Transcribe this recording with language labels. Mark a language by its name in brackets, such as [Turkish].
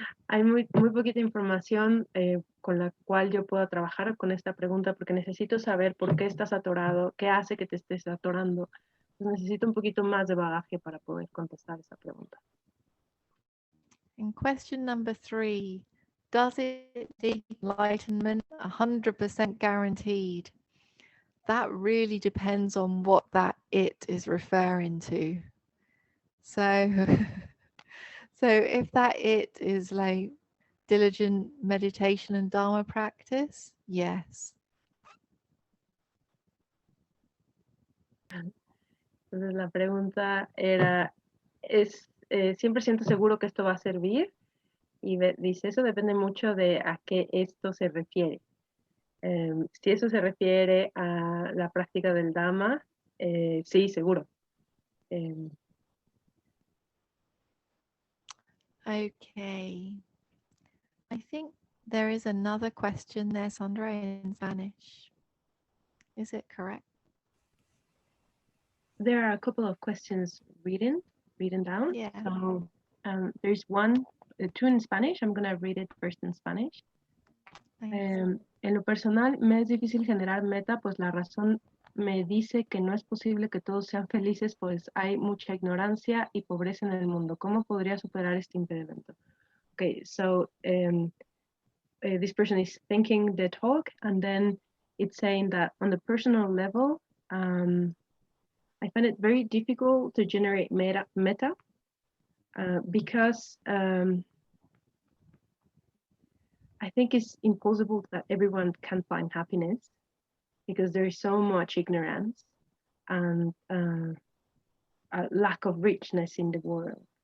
[Spanish] Hay muy poquita información con la cual yo pueda trabajar con esta pregunta porque necesito saber por qué estás atorado, qué hace que te estés atorando. Entonces necesito un poquito más de bagaje para poder contestar esa pregunta. [English] And question number 3, does it lead to enlightenment 100% guaranteed? That really depends on what that it is referring to. So, so if that it is like diligent meditation and Dhamma practice, yes. [Spanish] Entonces la pregunta era, ¿es 100% seguro que esto va a servir? Y dice, eso depende mucho de a qué esto se refiere. Si eso se refiere a la práctica del Dhamma, sí, seguro. [English] Okay. I think there is another question there, Sandra, in Spanish. Is it correct? There are a couple of questions written down. Yeah. So there's two in Spanish. I'm going to read it first in Spanish. [Spanish] En lo personal, me es difícil generar meta, pues la razón me dice que no es posible que todos sean felices, pues hay mucha ignorancia y pobreza en el mundo. ¿Cómo podría superar este impedimento? [English] Okay, so this person is thinking the talk, and then it's saying that on the personal level, I find it very difficult to generate meta because I think it's impossible that everyone can find happiness because there is so much ignorance and a lack of richness in the world.